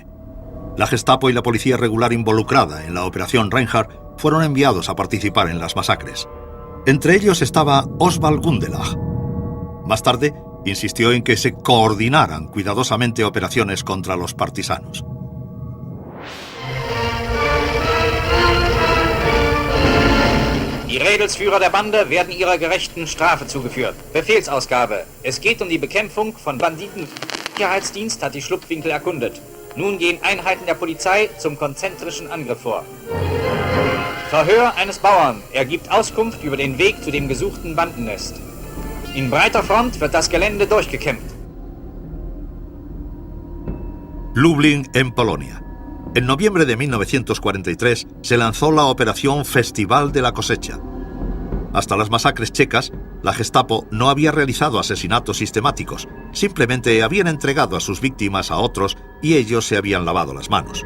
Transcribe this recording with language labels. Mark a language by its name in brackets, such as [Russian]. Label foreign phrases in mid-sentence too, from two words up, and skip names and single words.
[Spanish] La Gestapo y la policía regular involucrada en la Operación Reinhardt fueron enviados a participar en las masacres. Entre ellos estaba Oswald Gundelach. Más tarde, insistió en que se coordinaran cuidadosamente operaciones contra los partisanos. [German] Die Rädelsführer der Bande werden ihrer gerechten Strafe zugeführt. Befehlsausgabe. Es geht die Bekämpfung von Banditen. Der Sicherheitsdienst hat die Schlupfwinkel erkundet. Nun gehen Einheiten der Polizei zum konzentrischen Angriff vor. Verhör eines Bauern. Er gibt Auskunft über den Weg zu dem gesuchten Bandennest. In breiter Front wird das Gelände durchgekämmt. [Spanish] Lublin, en Polonia. En noviembre de 1943 se lanzó la Operación Festival de la Cosecha. Hasta las masacres checas, la Gestapo no había realizado asesinatos sistemáticos, simplemente habían entregado a sus víctimas a otros y ellos se habían lavado las manos.